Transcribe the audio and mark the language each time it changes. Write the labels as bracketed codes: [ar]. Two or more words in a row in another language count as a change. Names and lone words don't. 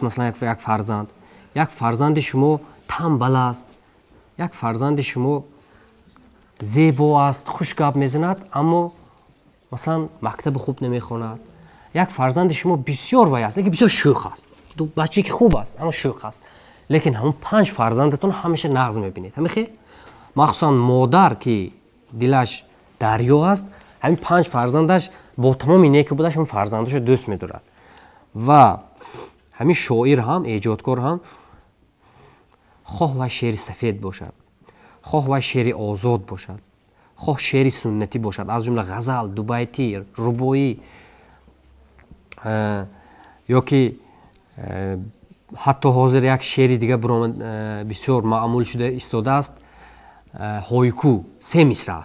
[fa] مثلا یک فرزند، یک فرزند شما تنبل است، یک فرزند شما زیبا است، خوش گپ میزند اما مثلا مکتب خوب نمیخواند. یک فرزند شما بسیار وای است لیکن بسیار شوخ است. دو بچه که خوب است اما شوخ است. [tg] лекин ҳамун 5 фарзандатон ҳамеша нағз мебинед. ҳамин махсусан модар ки дилаш дарё аст, ҳамин 5 фарзандаш бо тамоми неки будаш ҳамин фарзандашро дӯст медорад. ва ҳамин шоир ҳам, эҷодкор ҳам хоҳ ва шеъри сафед бошад, хоҳ ва шеъри озод бошад, хоҳ шеъри суннатӣ бошад, аз ҷумла ғазал, дубайтӣ, рубоӣ ё ки ҳатто ҳозир як шеъри дига бисёр маъмул шуда истодааст, ҳойку 3 мисра аст.